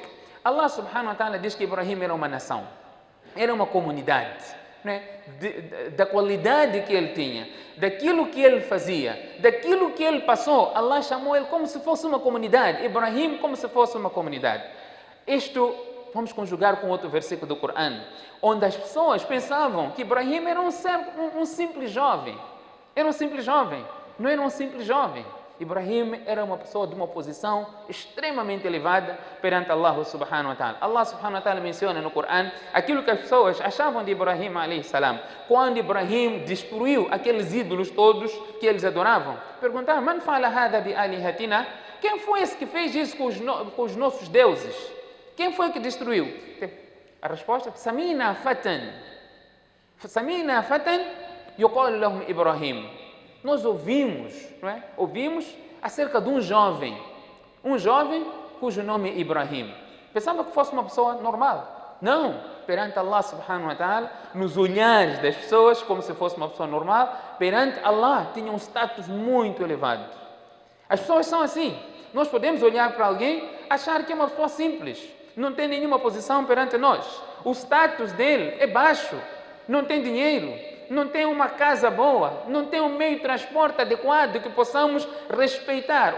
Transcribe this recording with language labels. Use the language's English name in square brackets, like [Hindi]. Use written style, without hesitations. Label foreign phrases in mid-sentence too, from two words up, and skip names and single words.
[Arabic] الله سبحانه وتعالى [Portuguese] diz que Ibrahim era uma nação, era uma comunidade, né? Da qualidade que ele tinha, daquilo que ele fazia, daquilo que ele passou. Allah chamou ele como se fosse uma comunidade, Ibrahim como se fosse uma comunidade. Isto vamos conjugar com outro versículo do Corão, onde as pessoas pensavam que Ibrahim era um simples jovem. Era um simples jovem, não era um simples jovem. Ibrahim era uma pessoa de uma posição extremamente elevada perante [Arabic] الله سبحانه وتعالى. الله سبحانه وتعالى [Portuguese] menciona no Corão aquilo que as pessoas achavam de Ibrahim [Arabic] عليه السلام. [Portuguese] Quando Ibrahim destruiu aqueles ídolos todos que eles adoravam, perguntaram: [Arabic] "من فعل هذا بآلهتنا?" [Portuguese] Quem foi esse que fez isso com os nossos deuses? Quem foi que destruiu? A resposta: [Arabic] سمعنا فتى يقال لهم إبراهيم. [Portuguese] Nós ouvimos, não é? Ouvimos acerca de um jovem cujo nome é Ibrahim. Pensava que fosse uma pessoa normal. Não, perante [Arabic] الله سبحانه وتعالى, [Portuguese] nos olhares das pessoas, como se fosse uma pessoa normal, perante Allah tinha um status muito elevado. As pessoas são assim. Nós podemos olhar para alguém, achar que é uma pessoa simples, não tem nenhuma posição perante nós. O status dele é baixo, não tem dinheiro, não tem uma casa boa, não tem um meio de transporte adequado que possamos respeitar.